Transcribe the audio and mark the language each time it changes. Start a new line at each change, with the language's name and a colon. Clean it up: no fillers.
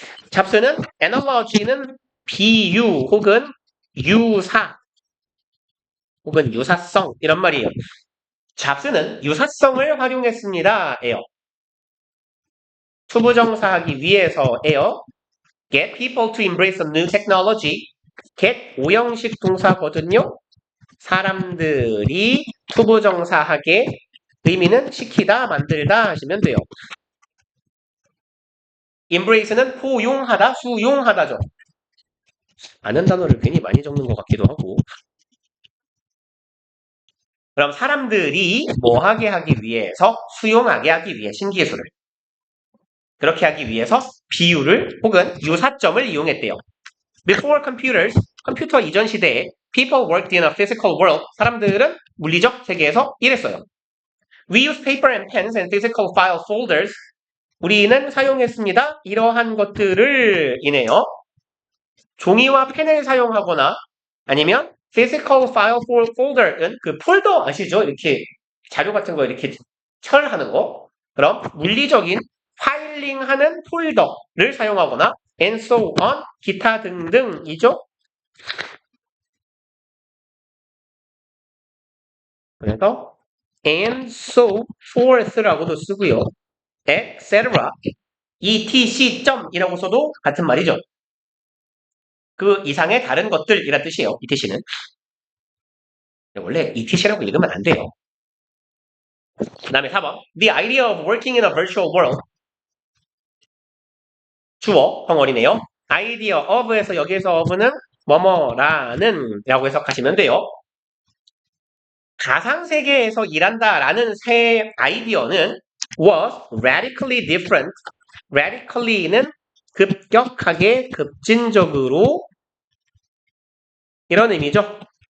Korean: 잡스는 analogy는 비유 혹은 유사 혹은 유사성 이런 말이에요. 잡스는 유사성을 활용했습니다. 에요. 투부정사하기 위해서에요.
English: Get people to embrace a new technology.
Korean: get 오형식 동사거든요. 사람들이 투부정사하게 의미는 시키다, 만들다 하시면 돼요. embrace는 포용하다, 수용하다죠. 아는 단어를 괜히 많이 적는 것 같기도 하고. 그럼 사람들이 뭐 하게 하기 위해서, 수용하게 하기 위해 신기술을. 그렇게 하기 위해서 비유를 혹은 유사점을 이용했대요.
English: Before computers,
Korean: 컴퓨터 이전 시대에
English: people worked in a physical world.
Korean: 사람들은 물리적 세계에서 일했어요.
English: We use paper and pens and physical file folders.
Korean: 우리는 사용했습니다. 이러한 것들을 이네요. 종이와 펜을 사용하거나 아니면 physical file folder은 그 폴더 아시죠? 이렇게 자료 같은 거 이렇게 철하는 거. 그럼 물리적인 파일링하는 폴더를 사용하거나
English: and so on,
Korean: 기타 등등이죠. 그래서
English: and so forth
Korean: 라고도 쓰고요.
English: etc.
Korean: etc.이라고 써도 같은 말이죠. 그 이상의 다른 것들이란 뜻이에요. etc는. 원래 etc라고 읽으면 안 돼요. 그 다음에 4번.
English: The idea of working in a virtual world.
Korean: 주어, 덩어리네요. idea of에서 여기에서 of는 뭐뭐라는 라고 해석하시면 돼요. 가상세계에서 일한다라는 새 아이디어는
English: was radically different.
Korean: radically는 급격하게, 급진적으로 이런 의미죠.